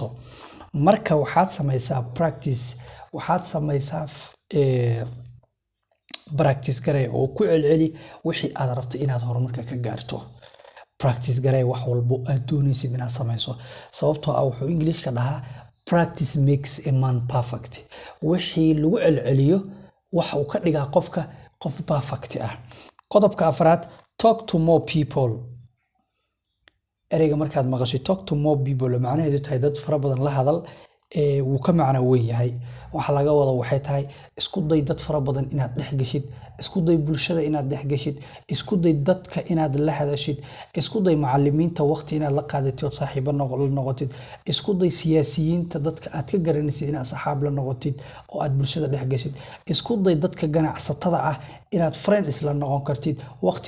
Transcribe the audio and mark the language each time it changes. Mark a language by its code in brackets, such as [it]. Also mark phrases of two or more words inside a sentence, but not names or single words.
[so] marka waxaad samaysaa practice garay oo ku celceli wixii aad rabto inaad horumarka ka gaarto. practice garay wax walba aad doonaysid inaad samayso, sababtoo ah wuxuu Englishka dhahaa [en] practice makes a man perfect [so] wixii lagu celceliyo waxa uu ka dhigaa qofka qof perfect ah qodobka afraad [en] talk to more people [so] ereyga markaad maqashay [en] talk to more people [so] macnaheedu tahay dad fara badan la hadal wuu ka macno weyn yahay waxa laga wada waxay tahay isku day dad fara badan inaad dhex gashid isku day bulshada inaad dhex gashid isku day dadka inaad la hadashid isku day macallimiinta waqti inaad la qaadatid saaxiibo noqotid isku day siyaasiyiinta dadka aad ka garanaysid inaad saxaab la noqotid oo aad bulshada dhex gashid isku day dadka ganacsatada ah inaad friends la noqon kartid waqti